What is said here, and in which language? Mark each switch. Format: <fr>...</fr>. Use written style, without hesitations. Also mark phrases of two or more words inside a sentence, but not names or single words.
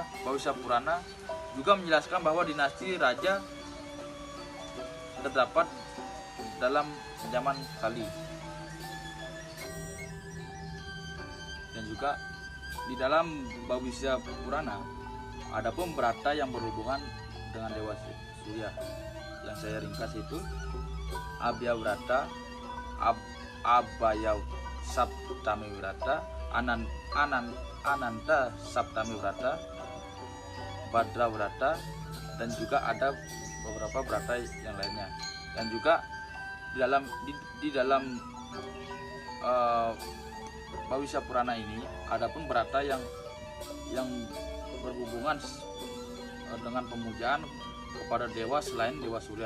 <id>Bhavishya Purana juga menjelaskan bahwa dinasti raja terdapat dalam zaman Kali, dan juga di dalam Bhavishya Purana ada pun berata yang berhubungan dengan Dewa Surya. Yang saya ringkas itu Abhya Vrata, Abhaya Saptami Vrata, Ananta Saptami Vrata, Bhadra Vrata, dan juga ada beberapa berata yang lainnya. Dan juga di dalam Bhavishya Purana ini ada pun berata yang berhubungan dengan pemujaan kepada dewa selain Dewa Surya.</id>